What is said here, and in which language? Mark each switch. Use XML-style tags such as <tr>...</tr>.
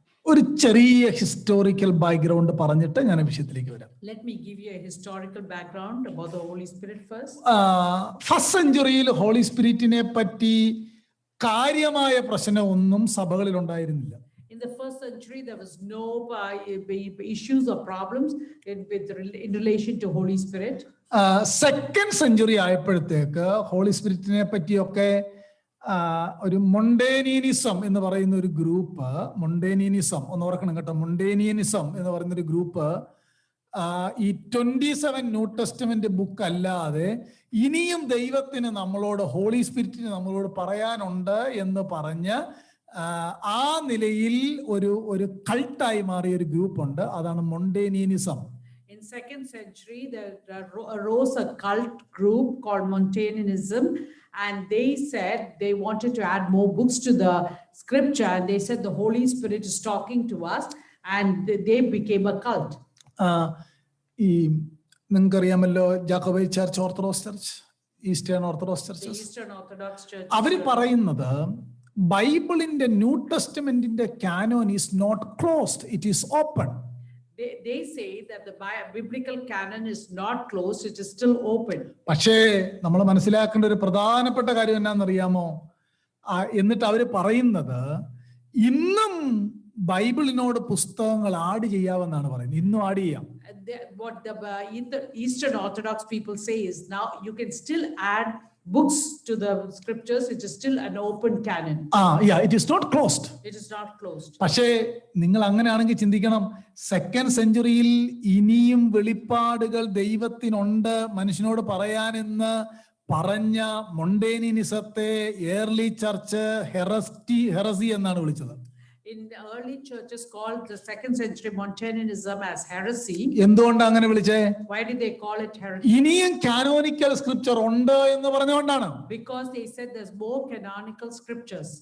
<ml>ഒരു ചെറിയ historical background പറഞ്ഞിട്ട് ഞാൻ വിഷയത്തിലേക്ക് വരാം.</ml> <en>Let me give you a historical background about the Holy Spirit first.</en> <ml>First സെഞ്ചുറിയിൽ holy സ്പിരിറ്റിനെ പറ്റി കാര്യമായ പ്രശ്നമൊന്നും സഭകളിൽ ഉണ്ടായിരുന്നില്ല.</ml> <en>In the first century, there was no issues or problems in relation to Holy Spirit.</en> <ml>Second century ആയപ്പോഴത്തേക്ക് holy സ്പിരിറ്റിനെ പറ്റിയൊക്കെ ഒരു മൊണ്ടേനിയനിസം എന്ന് പറയുന്ന ഒരു ഗ്രൂപ്പ്, മൊണ്ടേനിയനിസം ഒന്ന് ഓർക്കണം കേട്ടോ, മൊണ്ടേനിയനിസം എന്ന് പറയുന്ന ഒരു ഗ്രൂപ്പ് ഈ 27 ന്യൂ ടെസ്റ്റ്മെന്റ് ബുക്ക് അല്ലാതെ ഇനിയും ദൈവത്തിന് നമ്മളോട്, ഹോളി സ്പിരിറ്റിന് നമ്മളോട് പറയാനുണ്ട് എന്ന് പറഞ്ഞ് ആ നിലയിൽ ഒരു കൾട്ടായി മാറിയ ഒരു ഗ്രൂപ്പ് ഉണ്ട്. അതാണ് മൊണ്ടേനിയനിസം.</ml> <en>In second century, there arose a cult group called Montanism, and they said they wanted to add more books to the scripture, and they said the Holy Spirit is talking to us, and they became a cult.</en> <ml>ഈ നിങ്ങൾക്കറിയാമല്ലോ ജാക്കോബൈ church, orthodox church, eastern orthodox</ml> <en>The churches, Eastern Orthodox Church.</en> <ml>അവര് പറയുന്നത് ബൈബിളിന്റെ new ടെസ്റ്റ്മെന്റിന്റെ cannon</ml> <en>Is not closed, it is open. They say that the biblical canon is not closed, it is still open.</en> <ml>പക്ഷേ നമ്മൾ മനസ്സിലാക്കേണ്ട ഒരു പ്രധാനപ്പെട്ട കാര്യം എന്നാണെന്നറിയാമോ? എന്നിട്ട് അവർ പറയുന്നത് ഇന്നും ബൈബിളിനോട് പുസ്തകങ്ങൾ ആഡ് ചെയ്യാമെന്നാണ് പറയുന്നത്. ഇന്നും ആഡ് ചെയ്യാം.</ml> <en>What the Eastern Orthodox people say is now you can still add books to the scriptures. It is still an open canon. It is not closed. It is not closed.</en> <ml>പക്ഷേ നിങ്ങൾ അങ്ങനെയാണെങ്കിൽ ചിന്തിക്കണം, second സെഞ്ചുറിയിൽ ഇനിയും വെളിപ്പാടുകൾ ദൈവത്തിനുണ്ട് മനുഷ്യനോട് പറയാനെന്ന് പറഞ്ഞ മൊണ്ടേനിനിസത്തെ early church heresy എന്നാണ് വിളിച്ചത്.</ml> <en>In the early churches called the second century Montanism as heresy.</en> <ml>എന്തുകൊണ്ടാണ് അങ്ങനെ വിളിച്ചേ?</ml> <en>Why did they call it heresy?</en> <ml>ഇനിയും കാനോനിക്കൽ സ്ക്രിപ്ചർ ഉണ്ട് എന്ന് പറഞ്ഞുകൊണ്ടാണ്.</ml> <en>Because they said there's more canonical scriptures.</en>